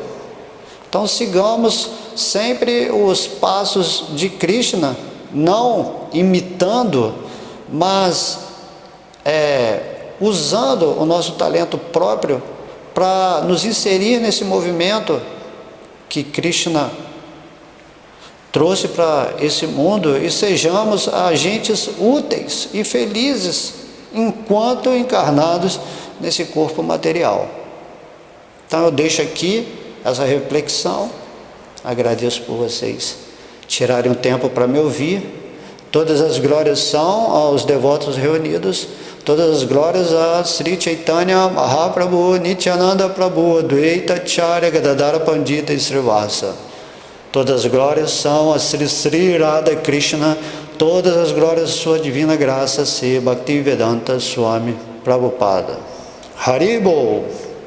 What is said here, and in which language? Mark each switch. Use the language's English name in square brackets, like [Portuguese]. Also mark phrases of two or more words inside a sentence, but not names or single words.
[Portuguese] Então sigamos sempre os passos de Krishna, não imitando, mas usando o nosso talento próprio para nos inserir nesse movimento que Krishna trouxe para esse mundo e sejamos agentes úteis e felizes enquanto encarnados nesse corpo material. Então eu deixo aqui essa reflexão, agradeço por vocês tirarem um tempo para me ouvir. Todas as glórias são aos devotos reunidos, todas as glórias a Sri Chaitanya Mahaprabhu, Nityananda Prabhu, Advaita Acharya Gadadhara Pandita e Srivasa. Todas as glórias são a Sri Sri Radha Krishna, todas as glórias de sua divina graça, Sri Bhaktivedanta Swami Prabhupada. Haribol!